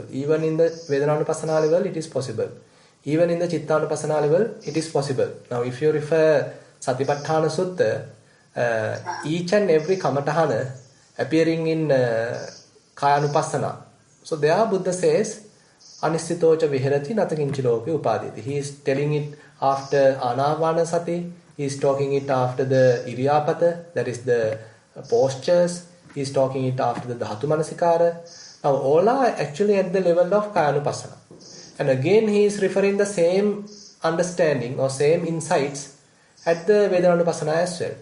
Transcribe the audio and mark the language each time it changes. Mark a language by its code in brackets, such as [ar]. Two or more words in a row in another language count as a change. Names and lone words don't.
[en] Even in the Vedananupassana level, it is possible. Even in the Chittanupassana level, it is possible. Now, if you refer Satipatthana Sutta, each and every Kamatahana appearing in Kayanupassana. So there Buddha says, [pi] Anissitocha viharati natakinchiloke upaditi. [en] He is telling it after Anapanasati. He is talking it after the Iriyapata, that is the postures. He is talking it after the [pi] Dhatu Manasikara. [en] Now all are actually at the level of Kayanupassana. And again he is referring the same understanding or same insights at the Vedananupassana as well.